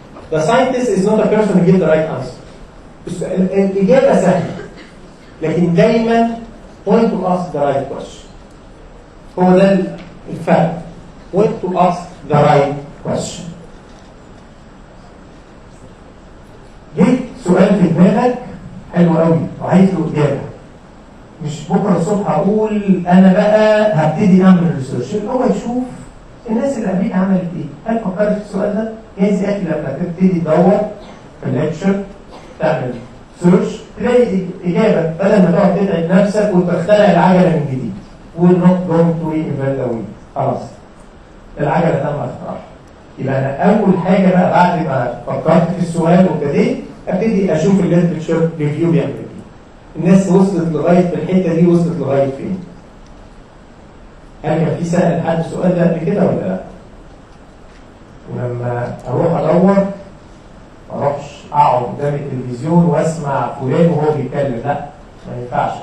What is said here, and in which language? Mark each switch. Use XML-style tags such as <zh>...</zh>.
<en>The scientist is not a person who gives the right answer.</en> <ar>الإجابة سهلة لكن دايما</ar> <en>when to ask the right question.</en> <ar>هو ده الفرق.</ar> <en>when to ask the right question.</en> <ar>جيت سؤال في دماغك حلو قوي وعايز له إجابة. مش بكرة الصبح أقول أنا بقى هبتدي أعمل ريسيرش. هو يشوف الناس اللي قبليك عملت إيه. هل فكرت في السؤال ده؟ جايز يا أخي لما تبتدي تدور في الليكشر تعمل سيرش تلاقي إجابة بدل ما تقعد تتعب نفسك وتخترع العجلة من جديد.</ar> <en>We're not going to reinvent the wheel.</en> <ar>خلاص العجلة تم اختراعها. يبقى أنا أول حاجة بقى بعد ما فكرت في السؤال وابتديت أبتدي أشوف الليترشر ريفيو بيعمل إيه. الناس وصلت لغاية في الحتة دي وصلت لغاية فين؟ هل كان في سأل حد السؤال ده قبل كده ولا لا؟ ولما أروح أدور ما اروحش اقعد قدام التلفزيون واسمع فلان وهو بيتكلم، لا ما ينفعش.</ar>